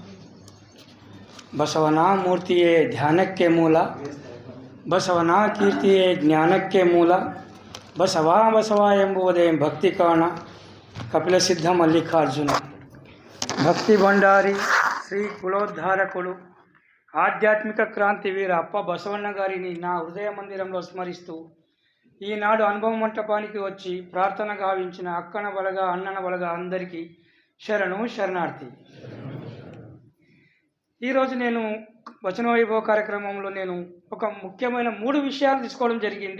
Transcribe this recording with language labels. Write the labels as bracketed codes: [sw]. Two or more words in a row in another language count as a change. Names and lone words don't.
[kn] ಬಸವನ ಮೂರ್ತಿಯೇ ಧ್ಯಾನಕ್ಕೆ ಮೂಲ, ಬಸವನ ಕೀರ್ತಿಯೇ ಜ್ಞಾನಕ್ಕೆ ಮೂಲ, ಬಸವ ಬಸವ ಎಂಬುವುದೇ ಭಕ್ತಿ ಕಾರಣ. [te] ಕಪಿಲ ಸಿದ್ಧ ಮಲ್ಲಿಕಾರ್ಜುನ ಭಕ್ತಿ ಭಂಡಾರಿ ಶ್ರೀ కులోద్ధారకుడు ఆధ్యాత్మిక క్రాంతి వీర అప్ప బసవన్న గారిని నా హృదయ మందిరంలో స్మరిస్తూ ఈనాడు అనుభవ మంటపానికి వచ్చి ప్రార్థన గావించిన [kn] ಅಕ್ಕನ ಬಳಗ ಅಣ್ಣನ ಬಳಗ [te] అందరికీ శరణు శరణార్థి. ఈరోజు నేను వచన వైభవ కార్యక్రమంలో నేను ఒక ముఖ్యమైన 3 విషయాలు తీసుకోవడం జరిగింది.